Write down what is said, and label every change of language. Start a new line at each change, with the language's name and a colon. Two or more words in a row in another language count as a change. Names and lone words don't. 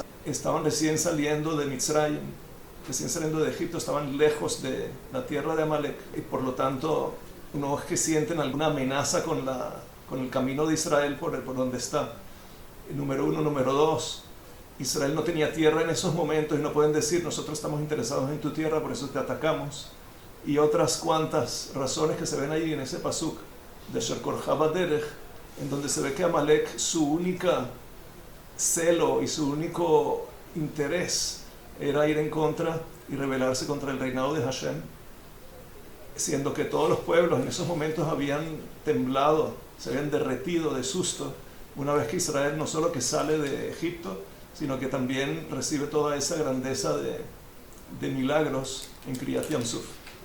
Spanish: Estaban recién saliendo de Mitzrayim, recién saliendo de Egipto, estaban lejos de la tierra de Amalek, y por lo tanto no es que sienten alguna amenaza con el camino de Israel por donde está. Número uno. Número dos, Israel no tenía tierra en esos momentos y no pueden decir: nosotros estamos interesados en tu tierra, por eso te atacamos. Y otras cuantas razones que se ven ahí en ese pasuk de
Hebrew: אשר קרך בדרך,
Spanish: en donde se ve que Amalek, su única celo y su único interés era ir en contra y rebelarse contra el reinado de Hashem, siendo que todos los pueblos en esos momentos habían temblado, se habían derretido de susto una vez que Israel no solo que sale de Egipto, sino que también recibe toda esa grandeza de milagros en
Hebrew: קריעת ים סוף.